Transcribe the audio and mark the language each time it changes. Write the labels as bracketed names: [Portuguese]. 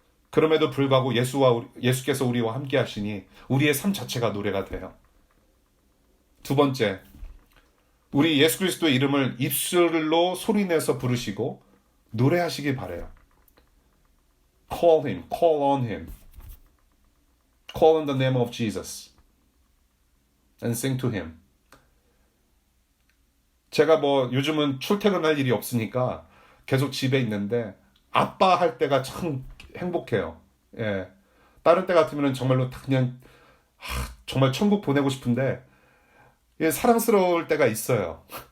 [Korean] 그럼에도 불구하고 예수께서 우리와 함께 하시니 우리의 삶 자체가 노래가 돼요. 두 번째, 우리 예수 그리스도의 이름을 입술로 소리내서 부르시고 노래하시길 바라요. [English] Call him, call on him. Call on the name of Jesus and sing to him. [Korean] 제가 요즘은 출퇴근할 일이 없으니까 계속 집에 있는데 아빠 할 때가 참 행복해요. 예. 다른 때 같으면 정말로 그냥 정말 천국 보내고 싶은데 사랑스러울 때가 있어요.